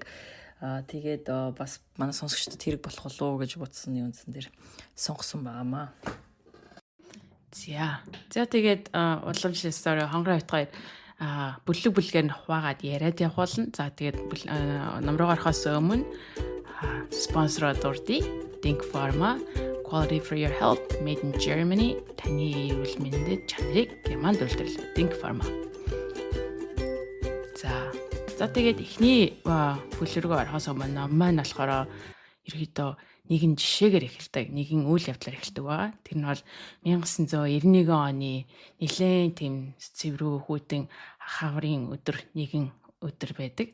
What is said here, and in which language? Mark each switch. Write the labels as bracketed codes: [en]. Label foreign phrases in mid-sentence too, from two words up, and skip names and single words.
[mn] Тэгээд бас манай сонсогчдод хэрэг болох болов уу гэж бодсон юмсан дээр сонгосон байгаамаа. За тэгээд уламжлалт story хонгороо битгаар бүлгээр нь хуваагаад яриад явуулна. За тэгээд ном руу гарахаас өмнө спонсороо дурдъя. [en] Think Pharma, Quality for your health, made in Germany. [mn] Таны эрүүл мэндэд чанарыг Германд үйлдвэрлэдэг Think Pharma. За тэгээд эхний бүлэг рүү орохоос өмнө ном маань болохоор ерөөдөө нэгэн жишээгээр эхэлдэг, нэгэн үйл явдлаар эхэлдэг байгаа. Тэр нь бол 1991 оны нэлээд тийм цэврүү хүйтэн хаврын нэгэн өдөр байдаг.